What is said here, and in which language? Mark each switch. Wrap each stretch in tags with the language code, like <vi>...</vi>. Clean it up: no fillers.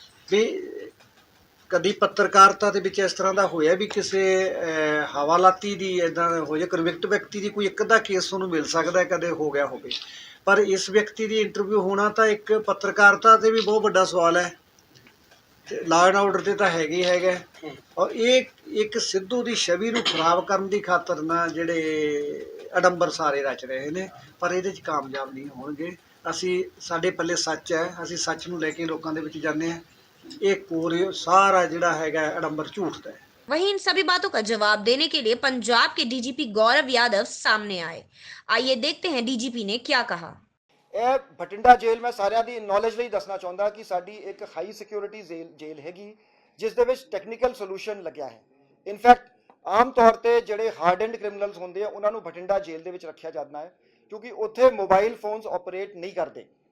<pa>ਵੀ ਕਦੀ ਪੱਤਰਕਾਰਤਾ ਦੇ ਵਿੱਚ ਇਸ ਤਰ੍ਹਾਂ ਦਾ ਹੋਇਆ ਵੀ ਕਿਸੇ ਹਵਾਲਾਤੀ ਦੀ ਇੱਦਾਂ ਹੋ ਜਾਏ, ਕਨਵਿਕਟ ਵਿਅਕਤੀ ਦੀ ਕੋਈ ਇੱਕ ਅੱਧਾ ਕੇਸ ਤੁਹਾਨੂੰ ਮਿਲ ਸਕਦਾ ਕਦੇ ਹੋ ਗਿਆ ਹੋਵੇ, ਪਰ ਇਸ ਵਿਅਕਤੀ ਦੀ ਇੰਟਰਵਿਊ ਹੋਣਾ ਤਾਂ ਇੱਕ ਪੱਤਰਕਾਰਤਾ 'ਤੇ ਵੀ ਬਹੁਤ ਵੱਡਾ ਸਵਾਲ ਹੈ ਤੇ ਲਾਅ ਐਂਡ ਆਰਡਰ 'ਤੇ ਤਾਂ ਹੈਗਾ ਹੀ ਹੈਗਾ। ਔਰ ਇਹ ਇੱਕ ਸਿੱਧੂ ਦੀ ਛਵੀ ਨੂੰ ਖਰਾਬ ਕਰਨ ਦੀ ਖਾਤਰ ਨਾ ਜਿਹੜੇ ਅਡੰਬਰ ਸਾਰੇ ਰਚ ਰਹੇ ਨੇ, ਪਰ ਇਹਦੇ 'ਚ ਕਾਮਯਾਬ ਨਹੀਂ ਹੋਣਗੇ। ਅਸੀਂ, ਸਾਡੇ ਪੱਲੇ ਸੱਚ ਹੈ, ਅਸੀਂ ਸੱਚ ਨੂੰ ਲੈ ਕੇ ਲੋਕਾਂ ਦੇ ਵਿੱਚ ਜਾਂਦੇ ਹਾਂ। ਇਹ ਕੋਰ ਸਾਰਾ ਜਿਹੜਾ ਹੈਗਾ ਅਡੰਬਰ ਝੂਠ ਦਾ ਹੈ।</pa> <hi>वहीं इन सभी बातों का जवाब देने के लिए पंजाब के डीजीपी गौरव यादव सामने आए। आइए देखते हैं डीजीपी ने क्या कहा।</hi> <pa>ਇਹ ਬਠਿੰਡਾ ਜੇਲ੍ਹ ਮੈਂ ਸਾਰਿਆਂ ਦੀ ਨੌਲੇਜ ਲਈ ਦੱਸਣਾ ਚਾਹੁੰਦਾ ਕਿ ਸਾਡੀ ਇੱਕ ਹਾਈ ਸਿਕਿਉਰਿਟੀ ਜੇਲ੍ਹ ਹੈਗੀ ਜਿਸ ਦੇ ਵਿੱਚ ਟੈਕਨੀਕਲ ਸੋਲੂਸ਼ਨ ਲੱਗਿਆ ਹੈ। ਇਨਫੈਕਟ ਆਮ ਤੌਰ ਤੇ ਜਿਹੜੇ ਹਾਰਡੈਂਡ ਕ੍ਰਿਮੀਨਲਸ ਹੁੰਦੇ ਆ ਉਹਨਾਂ ਨੂੰ ਬਠਿੰਡਾ ਜੇਲ੍ਹ ਦੇ ਵਿੱਚ ਰੱਖਿਆ ਜਾਂਦਾ ਹੈ ਕਿਉਂਕਿ ਉੱਥੇ ਮੋਬਾਈਲ ਫੋਨਸ ਆਪਰੇਟ ਨਹੀਂ ਕਰਦੇ।</pa>